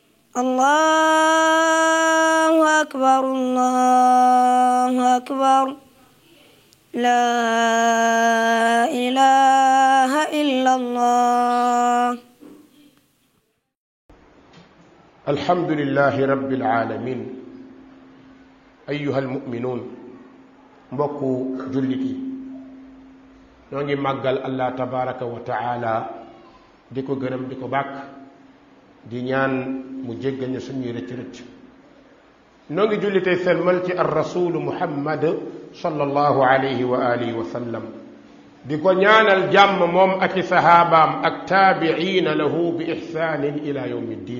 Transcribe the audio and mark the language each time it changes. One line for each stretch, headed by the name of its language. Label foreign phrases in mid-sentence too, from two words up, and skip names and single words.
Arabic: الله أكبر الله أكبر لا إله إلا الله. الحمد لله رب العالمين. أيها المؤمنون
Wolof: mbokku jullit yi ñoo ngi màggal Allah
Arabic: تبارك وتعالى
Wolof: di ko gërëm di ko bàkk di ñaan mu jéggal ñu suñuy rëcc rëcc. ñoo ngi jullitee selmal ci
Arabic: الرسول محمد صلى الله عليه وآله وسلم
Wolof: di ko ñaanal jàmm moom ak i sahaabaam ak
Arabic: تابعين له بإحسان إلى يوم الدين.